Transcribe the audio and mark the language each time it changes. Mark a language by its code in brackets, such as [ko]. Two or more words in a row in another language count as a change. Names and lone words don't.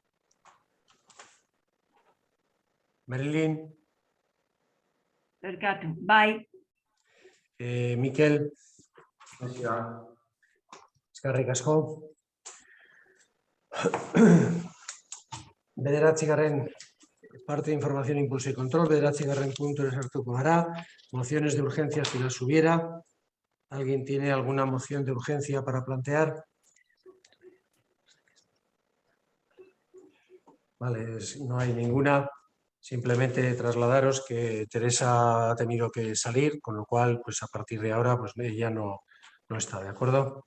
[eu] Berkatu. Bai. Mikel, eskerrik asko. [es] Bederatzigarren parte de información, impulso y control. [eu] Bederatzigarren punto sartuko gara. [es] Mociones de urgencia si las hubiera. ¿Alguien tiene alguna moción de urgencia para plantear? Vale, no hay ninguna. Simplemente trasladaros que Teresa ha tenido que salir, con lo cual, pues a partir de ahora, pues ella no está, ¿de acuerdo?